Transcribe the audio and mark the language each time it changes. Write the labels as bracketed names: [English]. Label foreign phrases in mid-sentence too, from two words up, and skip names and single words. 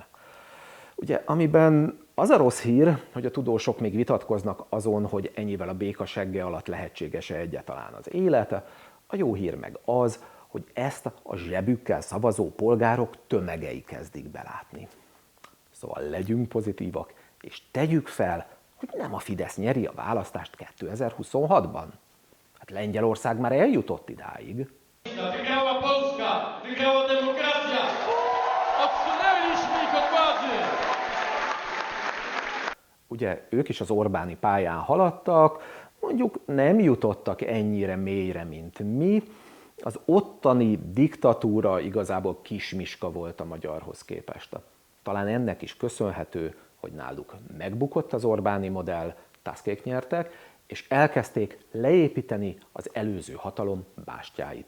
[Hungarian] Ugye, amiben az a rossz hír, hogy a tudósok még vitatkoznak azon, hogy ennyivel a béka segge alatt lehetséges-e egyáltalán az élet, a jó hír meg az, hogy ezt a zsebükkel szavazó polgárok tömegei kezdik belátni. Szóval legyünk pozitívak, és tegyük fel, hogy nem a Fidesz nyeri a választást 2026-ban. Hát Lengyelország már eljutott idáig. [Polish] Wygrała Polska! Wygrała demokracja! Odsunęliśmy ich od władzy! [Hungarian] Ugye ők is az Orbáni pályán haladtak, mondjuk nem jutottak ennyire mélyre, mint mi. Az ottani diktatúra igazából kismiska volt a magyarhoz képest. Talán ennek is köszönhető, hogy náluk megbukott az Orbáni modell, Tuskék nyertek, és elkezdték leépíteni az előző hatalom bástyáit.